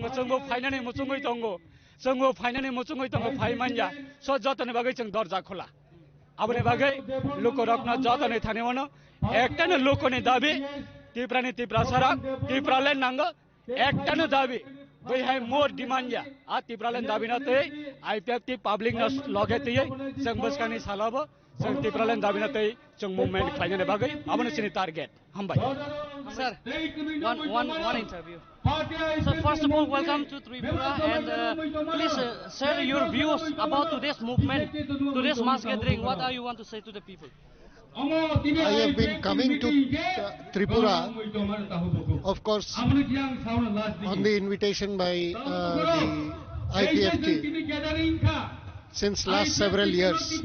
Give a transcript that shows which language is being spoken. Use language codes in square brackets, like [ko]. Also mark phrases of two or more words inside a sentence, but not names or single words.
[brx] जोंबो फायनानै मुचुङै दङ जोंबो फायनानै मुचुङै दङ फायमानया स जतनि बागै जों दरजा खोला आबनि बागै लोक रक्न जतनि थानेवनो एकटानो लोकनि दाबी तिब्रानि तिब्रा सरा तिब्रालेन नांगो एकटानो दाबी बै हाय [en] more demandया [brx] आ तिब्रालेन दाबिना तै आईपीएफ ति पब्लिक न लगे तै जों बसकानि सालाबो जों तिब्रालेन दाबिना तै जों मुभमेन्ट खालायनो बागै आबनि सिनि टार्गेट हामबाय [en] Sir, one interview. So first of all, welcome to Tripura, and please share your views about today's movement, today's mass gathering. What do you want to say to the people? I have been coming to Tripura, of course, on the invitation by the IPFT since last several years.